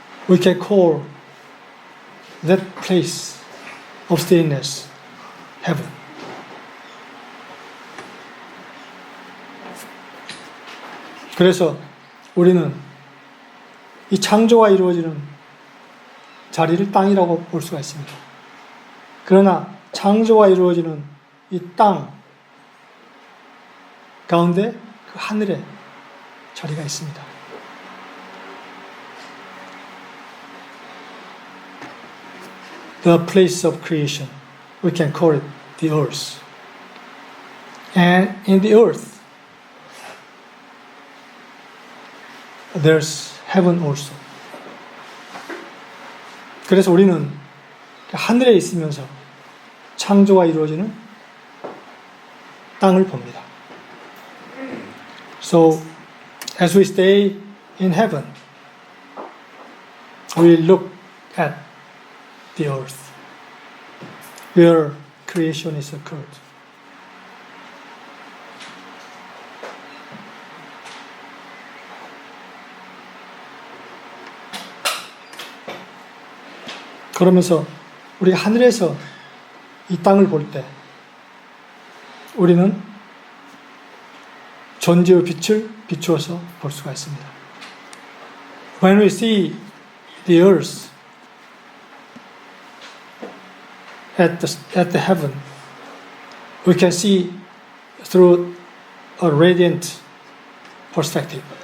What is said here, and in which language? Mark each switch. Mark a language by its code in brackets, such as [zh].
[en] We can call that place of stillness heaven. [ko] 그래서 우리는 이 창조가 이루어지는 자리를 땅이라고 볼 수가 있습니다. 그러나 창조가 이루어지는 이 땅 가운데 그 하늘에 자리가 있습니다. [en] The place of creation, we can call it the earth. And in the earth, there's heaven also. [ko] 그래서 우리는 하늘에 있으면서 창조가 이루어지는 땅을 봅니다. [en] So, as we stay in heaven, we look at the earth, where creation is occurred. [ko] 그러면서 우리가 하늘에서 이 땅을 볼 때 우리는 존재의 빛을 비추어서 볼 수가 있습니다. [en] When we see the earth at the heaven, we can see through a radiant perspective.